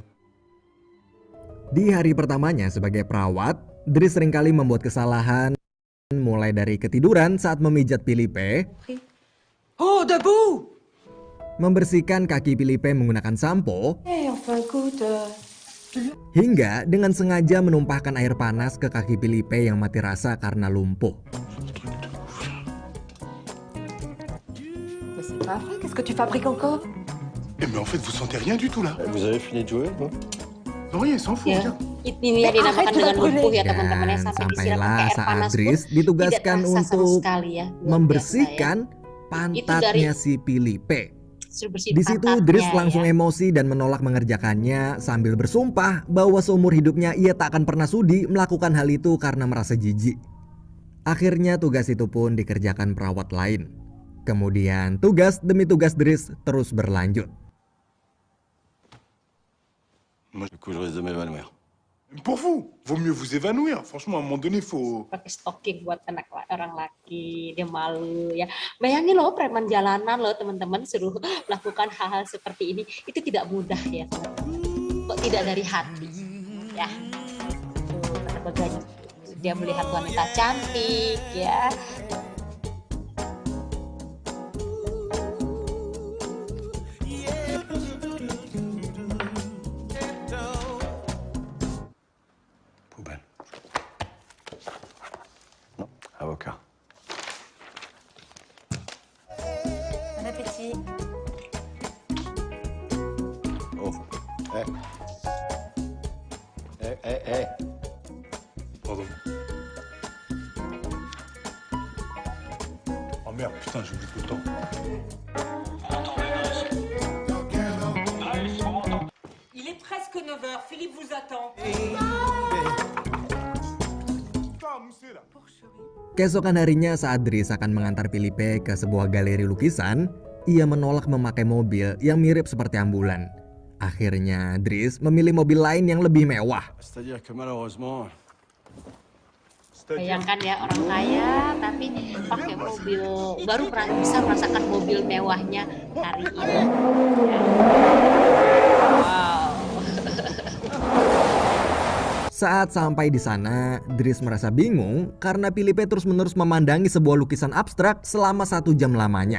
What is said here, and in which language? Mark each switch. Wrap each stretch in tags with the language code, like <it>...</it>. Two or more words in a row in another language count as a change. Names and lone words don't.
<id>Di hari pertamanya sebagai perawat, Dries seringkali membuat kesalahan, mulai dari ketiduran saat memijat Philippe,</id> <fr>Oh, debout!</fr> <id>membersihkan kaki Philippe menggunakan sampo,</id> <fr>Enfin écoute,</fr> <id>hingga dengan sengaja menumpahkan air panas ke kaki Philippe yang mati rasa karena lumpuh.</id> <fr>mais c'est pas vrai, qu'est-ce que tu fabriques encore? Eh mais en fait vous sentez rien du tout là. Vous avez fini de jouer, non? Non rien, il s'en fout,</fr> <id>Ya,</id> <fr>tiens.</fr> <id>ini yang dinamakan</id> <fr>Arrête,</fr> <id>dengan udah brûlé. lumpuh ya Dan teman-teman ya, sampai disiram sampailah pakai air saat panas pun Dries ditugaskan tidak terasa sama untuk sekali ya. Luar biasa ya. membersihkan pantatnya si Philippe. Suruh bersihin Di situ pantatnya Dries langsung ya. emosi dan menolak mengerjakannya sambil bersumpah bahwa seumur hidupnya ia tak akan pernah sudi melakukan hal itu karena merasa jijik. Akhirnya tugas itu pun dikerjakan perawat lain. Kemudian tugas demi tugas Dries terus berlanjut.</id> <fr>Du coup, je risque de m'évanouir. Pour vous, vaut mieux vous évanouir. Franchement, à un moment donné, faut.</fr> <id>Pakai stocking buat orang laki, dia malu ya. Bayangin loh preman jalanan loh teman-teman suruh melakukan hal-hal seperti ini, itu tidak mudah ya teman-teman. Kok tidak dari hati ya. Tuh, karena bagaimana dia melihat wanita cantik ya.</id> <fr>Poubelle. Non, avocat. Bon appétit. Oh. Eh. Pardon. Oh merde, putain, j'oublie tout le temps. Il est presque 9h, Philippe vous attend.</fr> <id>Keesokan harinya saat Dries akan mengantar Philippe ke sebuah galeri lukisan, ia menolak memakai mobil yang mirip seperti ambulan. Akhirnya Dries memilih mobil lain yang lebih mewah.</id> <fr>C'est-à-dire que malheureusement,</fr> <id>Bayangkan ya, orang kaya tapi pakai mobil, baru bisa merasakan mobil mewahnya hari ini. Wow. Saat sampai di sana, Dries merasa bingung karena Filipe terus-menerus memandangi sebuah lukisan abstrak selama 1 jam lamanya.</id>